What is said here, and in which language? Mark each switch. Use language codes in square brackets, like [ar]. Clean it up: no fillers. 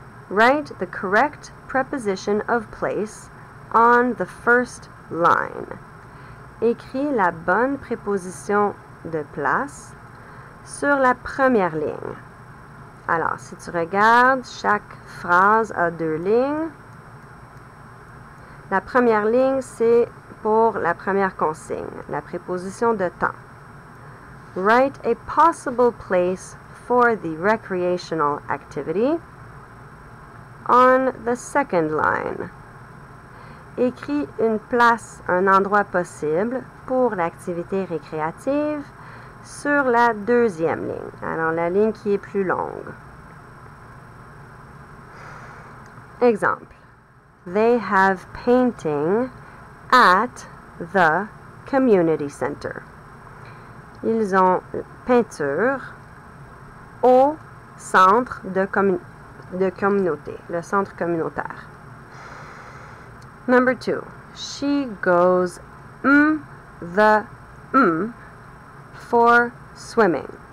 [en] Write the correct preposition of place on the first line. [fr] Écris la bonne préposition de place sur la première ligne. Alors, si tu regardes, chaque phrase a 2 lignes. La première ligne, c'est pour la première consigne, la préposition de temps. [en] Write a possible place for the recreational activity on the second line. [fr] Écris une place, un endroit possible pour l'activité récréative sur la deuxième ligne. Alors, la ligne qui est plus longue. Exemple. [en] They have painting at the community center. [fr] Ils ont peinture au centre de communauté, le centre communautaire. [en] Number 2. She goes the for swimming.